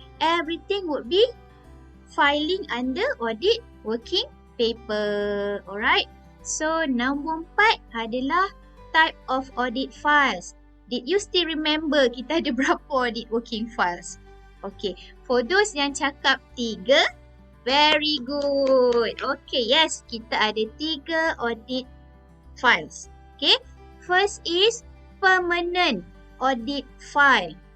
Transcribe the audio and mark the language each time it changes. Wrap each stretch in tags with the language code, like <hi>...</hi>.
<en>Everything would be filing under audit working paper. Alright. So,</en> <ms>nombor 4 adalah</ms> <en>type of audit files. Did you still remember</en> <ms>kita ada berapa</ms> <en>audit working files? Okay. For those</en> <ms>yang cakap</ms> <en>3, very good. Okay, yes.</en> <ms>Kita ada 3 audit files. Okay.</ms> <en>First is permanent audit file.</en>